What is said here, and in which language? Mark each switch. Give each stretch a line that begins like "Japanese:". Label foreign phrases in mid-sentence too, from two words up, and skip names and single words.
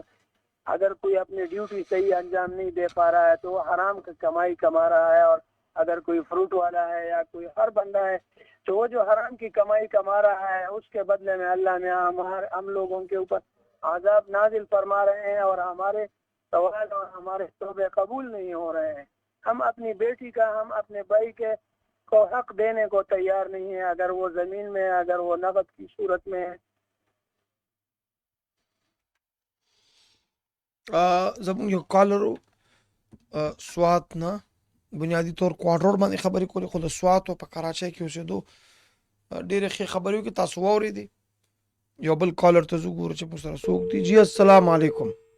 Urdu: اگر کوئی اپنی ڈیوٹی صحیح انجام نہیں دے پا رہا ہے تو وہ حرام کی کمائی کما رہا ہے اور اگر کوئی فروٹ والا ہے یا کوئی ہر بندہ ہے تو وہ جو حرام کی کمائی کما رہا ہے اس کے بدلے میں اللہ نے ہم لوگوں کے اوپر عذاب نازل فرما رہے ہیں اور ہمارے سوال اور ہمارے توبے قبول نہیں ہو رہے ہیں ہم اپنی بیٹی کا ہم اپنے بھائی کے کو حق دینے کو تیار نہیں ہے اگر وہ زمین میں ہے اگر وہ نقد کی صورت میں ہے
Pashto: زمونږ یو کالر سوات نه بنیادی طور کوارټر باندې خبرې کولې خو د سوات او په کراچۍ کې اوسېدو ډېرې ښې خبرې وکړې تاسو واورېدې یو بل کالر ته زه ګورو چې موږ سره څوک دي جی
Arabic: السلام علیکم